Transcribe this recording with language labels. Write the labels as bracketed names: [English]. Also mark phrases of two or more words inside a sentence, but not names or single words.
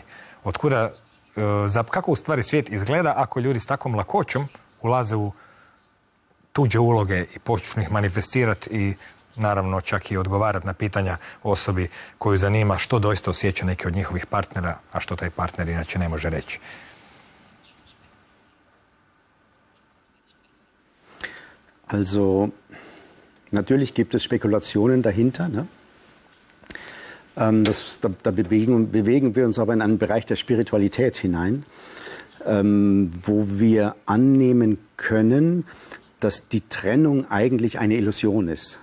[Croatian] Otkuda, kako u stvari svijet izgleda ako ljudi s takvom lakoćom ulaze u tuđe uloge i počnu ih manifestirati i naravno čak i odgovarati na pitanja osobi koju zanima što doista osjeća neki od njihovih partnera, a što taj partner inače ne može reći. [German] Also, natürlich gibt es Spekulationen dahinter. Ne? Da bewegen wir uns aber in einen Bereich der Spiritualität hinein, wo wir annehmen können, dass die Trennung eigentlich eine Illusion ist.